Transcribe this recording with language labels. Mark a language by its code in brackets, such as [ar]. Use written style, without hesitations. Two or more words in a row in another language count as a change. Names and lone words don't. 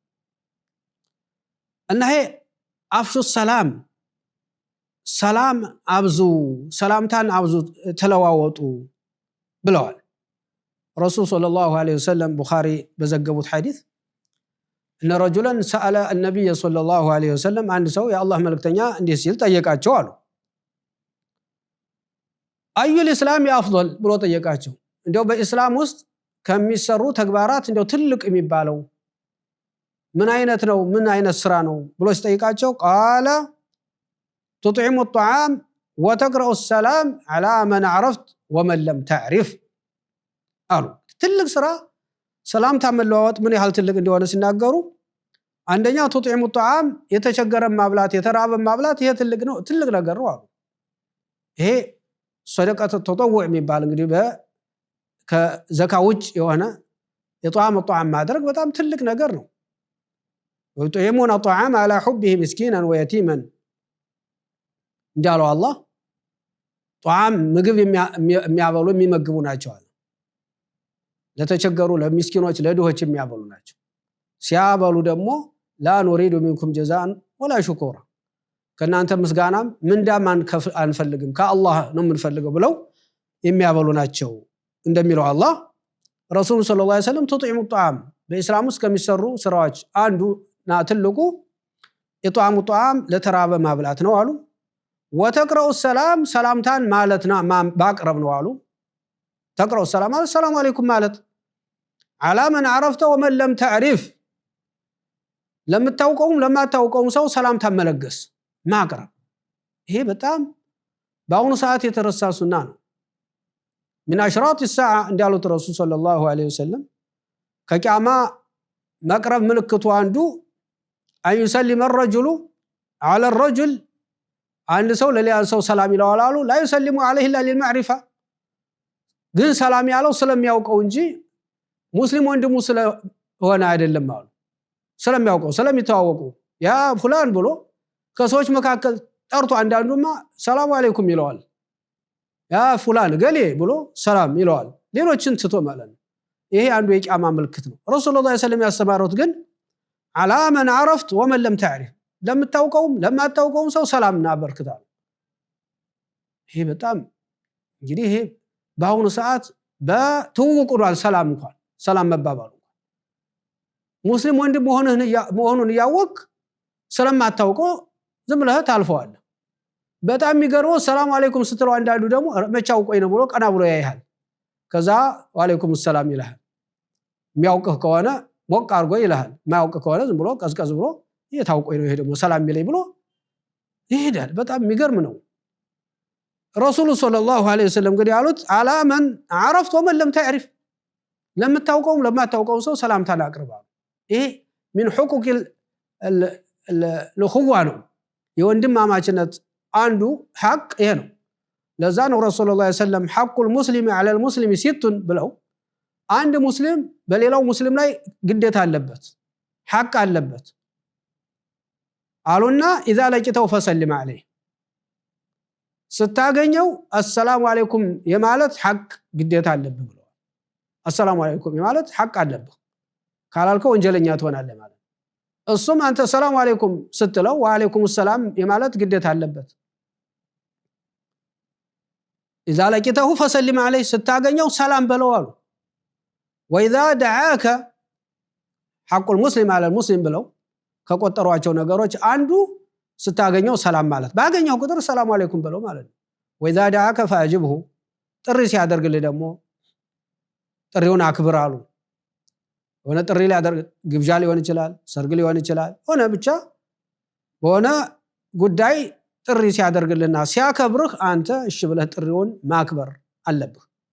[am] እና ይሄ [ar] أفشوا السلام [am] አብዙ ሰላምታን አብዙ ተለዋወጡ ብለዋል [ar] رسول صلى الله عليه وسلم [am] ቡኻሪ በዘገቡት ሐዲስ [ar] إن رجلا سأل النبي صلى الله عليه وسلم [am] አንድ ሰው የአላህ መልእክተኛ እንዲህ ሲል ጠየቃቸው አሉ [ar] أي الإسلام أفضل [am] ብሎ ጠየቃቸው እንደው በእስላም ውስጥ ከሚሰሩ ተግባራት እንደው ትልቅ የሚባለው ምን አይነት ነው ምን አይነት ስራ ነው ብሎ ሲጠይቃቸው [ar] ቃለ تطعم الطعام وتقرأ السلام على من عرفت ومن لم تعرف [am] አሉ ትልቅ ስራ ሰላምታ መለዋወጥ ምን ያህል ትልቅ እንደሆነ ሲናገሩ አንደኛ [ar] تطعم الطعام [am] የተቸገረ ማብላት የተራበ ማብላት ይሄ ትልቅ ነገር ነው አሉ ይሄ [ar] صدقة التطوع [am] የሚባል እንግዲህ ከዘካ ውጭ የሆነ የጧም ጧም ማድረግ በጣም ትልቅ ነገር ነው [ar] ويطعمون الطعام على حبه مسكينا ويتيما [am] እንዳለው አላህ ጧም ምግብ የሚያበሉ የሚመግቡ ናቸው አለ ለተቸገሩ ለሚስኪኖች ለድሆች የሚያበሉ ናቸው ሲያበሉ ደግሞ [ar] لا نريد [am] منكم جزاء ولا شكورا ከናንተ ምስጋናም ምንዳም አንፈልግም ከአላህ ነው የምንፈልገው ብለው የሚያበሉ ናቸው እንደሚለው አላህ [ar] رسول صلى الله عليه وسلم تطعم الطعام [am] በእስላም ውስጥ ከሚሰሩ ስራዎች አንዱና ትልቁ የጧሙ ጧም ለተራበ ማብላት ነው አሉ [ar] وتقرأ السلام [am] ሰላምታን ማለትና ባቅረብ ነው አሉ [ar] تقرأ السلام السلام عليكم [am] ማለት [ar] على من عرفته ومن لم تعرف [am] ለምታውቀውም ለማታውቀውም ሰው ሰላምታ መለገስ ማቅረብ ይሄ በጣም በአሁኑ ሰዓት የተረሳ ሱና ነው [ar] من اشراط الساعه [am] እንዳሉት [ar] رسول صلى الله عليه وسلم [am] ከቂያማ መቅረብ ምልክቱ አንዱ [ar] أن يسلم الرجل على الرجل [am] አንድ ሰው ለሌላ ሰው ሰላም ይለዋል አሉ [ar] لا يسلم عليه الا للمعرفه [am] ግን ሰላም ያለው ስለሚያውቀው እንጂ ሙስሊም ወንድሙ ስለሆነ አይደለም አሉ ስለሚያውቀው ስለሚተዋወቁ [ar] يا فلان [am] ብሎ ከሰዎች መካከል ጠርቶ አንዳንዱማ [ar] السلام عليكم [am] ይለዋል [ar] يا فلان [am] ገሌ ብሎ ሰላም ይለዋል ሌሎችን ትቶ ማለት ነው ይሄ አንዱ የቂያማ ምልክት ነው [ar] رسول الله صلى الله عليه وسلم [am] ያስተማሩት ግን [ar] على من عرفت ومن لم تعرف [am] ለምታውቀውም ለማታውቀውም ሰው ሰላምና በርክታል ይሄ በጣም እንግዲህ ይሄ በአሁኑ ሰዓት በትውውቁን ሰላም መባባሉ ሙስሊም ወንድም መሆኑን ያወቅ ስለማታውቀው ዝም ብለህ ታልፈዋለህ በጣም የሚገርመው [ar] السلام عليكم [am] ስትለው አንዳንዱ ደግሞ መቻውቆይ ነው ብሎ ቀና ብሎ ያይሃል ከዛ [ar] وعليكم السلام [am] ይልሃል የሚያውቅህ ከሆነ ሞቅ አርጎ ይልሃል ማያውቅ ከሆነ ዝም ብሎ ቀዝቀዝ ብሎ የታውቆይ ነው ይሄ ደግሞ ሰላም ይለይ ብሎ ይሄዳል በጣም የሚገርም ነው [ar] رسول صلى الله عليه وسلم [am] ግን ያሉት [ar] على من عرفت ومن لم تعرف [am] ለምታውቀውም ለማታውቀው ሰው ሰላምታን አቅርባ ይሄ [ar] من حقوق [am] الأخوة ነው የወንድማማችነት አንዱ ሐቅ ይሄ ነው ለዛ ነው [ar] رسول الله صلى الله عليه وسلم حق المسلم على المسلم ست [am] ብለው አንድ ሙስሊም በሌላው ሙስሊም ላይ ግዴታ አለበት ሐቅ አለበት አሉና [ar] اذا لقيته فسلم عليه [am] ስታገኘው [ar] السلام عليكم [am] የማለት ሐቅ ግዴታ አለብህ ብለው [ar] السلام عليكم [am] የማለት ሐቅ አለብህ ካላልከው ወንጀለኛ ትሆናለህ ማለት እሱም አንተ [ar] السلام عليكم [am] ስትለው [ar] وعليكم السلام [am] የማለት ግዴታ አለበት [ar] اذا لقيته فسلم عليه [am] ስታገኘው ሰላም በለው አሉ [ar] واذا دعاك حق المسلم على المسلم [am] ብለው ከቆጠሯቸው ነገሮች አንዱ ስታገኘው ሰላም ማለት ባገኘው ቁጥር [ar] السلام عليكم [am] ብለው ማለት ነው [ar] واذا دعاك فاجبه [am] ጥሪ ሲያደርግልህ ደግሞ ጥሪውን አክብር አሉ ሆነ ጥሪ ሊያደርግ ግብዣ ሊሆን ይችላል ሰርግ ሊሆን ይችላል ሆነ ብቻ ሆነ ጉዳይ ጥሪ ሲያደርግልህና ሲያከብርህ አንተ እሺ ብለህ ጥሪውን ማክበር አለብህ